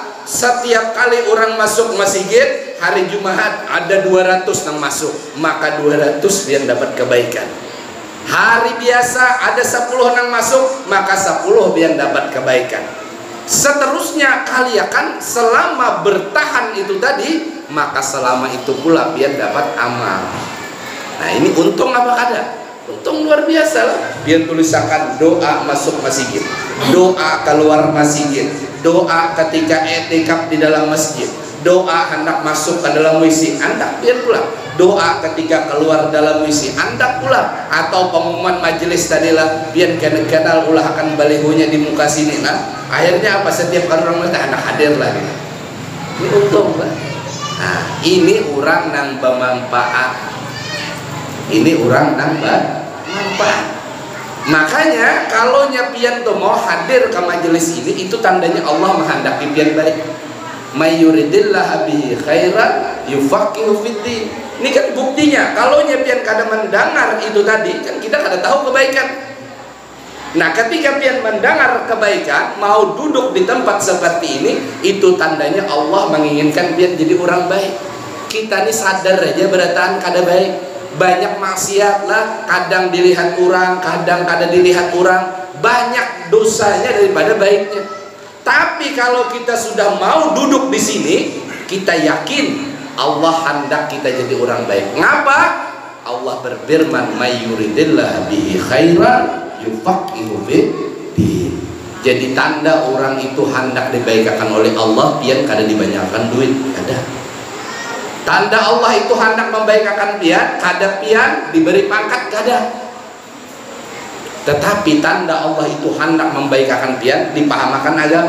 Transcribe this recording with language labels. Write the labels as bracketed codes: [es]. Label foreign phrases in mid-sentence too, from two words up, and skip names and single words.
[bjn] Setiap kali orang masuk masjid hari Jumat ada 200 yang masuk, maka 200 yang dapat kebaikan. Hari biasa ada 10 yang masuk, maka 10 yang dapat kebaikan. Seterusnya kalian selama bertahan itu tadi, maka selama itu pula biar dapat amal. Nah ini untung apa kada? Untung luar biasa lah. Biar tulisakan doa masuk masjid, doa keluar masjid, doa ketika etikaf di dalam masjid, doa hendak masuk ke dalam WC, hendak biar pula. Doa ketika keluar dalam WC, hendak pula. Atau pengumuman majelis tadilah biar kenal ulah akan balihonya di muka sini. Nah akhirnya apa? Setiap kali orang melihat hendak hadir lagi. Ini untung lah. Nah ini orang yang bermanfaat. Ini orang yang bermanfaat. Makanya kalau pian tuh mau hadir ke majelis ini, itu tandanya Allah menghendaki pian baik. [ar] May yuridillahu bihi khairan yufaqihu fiddin. [bjn] Ini kan buktinya. Kalau pian kada mendengar itu tadi, kan kita kada tahu kebaikan. Nah, ketika pian mendengar kebaikan, mau duduk di tempat seperti ini, itu tandanya Allah menginginkan pian jadi orang baik. Kita ini sadar aja berataan kada baik. Banyak maksiat lah, kadang dilihat orang, kadang kada dilihat orang, banyak dosanya daripada baiknya. Tapi kalau kita sudah mau duduk di sini, kita yakin Allah hendak kita jadi orang baik. Ngapa? Allah berfirman, [ar] may yuridillahu bihi khairan yufaqihu fiddin. [bjn] Jadi tanda orang itu hendak dibaikkan oleh Allah, pian kada dibanyakan duit, kada. Tanda Allah itu hendak membaikkan pian, kada pian diberi pangkat, kada. Tetapi tanda Allah itu hendak membaikkan pian, dipahamakan agama.